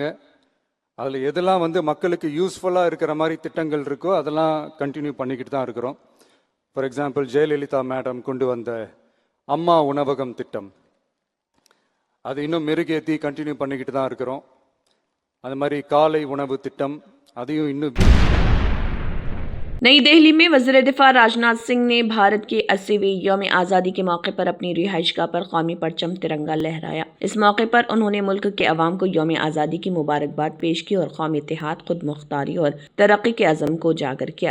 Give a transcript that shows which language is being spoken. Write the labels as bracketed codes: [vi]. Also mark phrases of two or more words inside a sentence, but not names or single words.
[ta] அதில் எதெல்லாம் மக்களுக்கு யூஸ்ஃபுல்லாக இருக்கிற மாதிரி திட்டங்கள் இருக்கோ அதெல்லாம் கண்டினியூ பண்ணிக்கிட்டு தான் இருக்கிறோம். [en] for example [ta] ஜெயலலிதா மேடம் கொண்டு வந்த அம்மா உணவகம் திட்டம், அது இன்னும் மெருகேற்றி கண்டினியூ பண்ணிக்கிட்டு தான் இருக்கிறோம். அது மாதிரி காலை உணவு திட்டம், அதையும் இன்னும்। [ur] نئی دہلی میں وزیر دفاع راجناتھ سنگھ نے بھارت کے 80ویں یوم آزادی کے موقع پر اپنی رہائش‌گاہ پر قومی پرچم ترنگا لہرایا. اس موقع پر انہوں نے ملک کے عوام کو یوم آزادی کی مبارکباد پیش کی اور قومی اتحاد، خود مختاری اور ترقی کے عزم کو اجاگر کیا.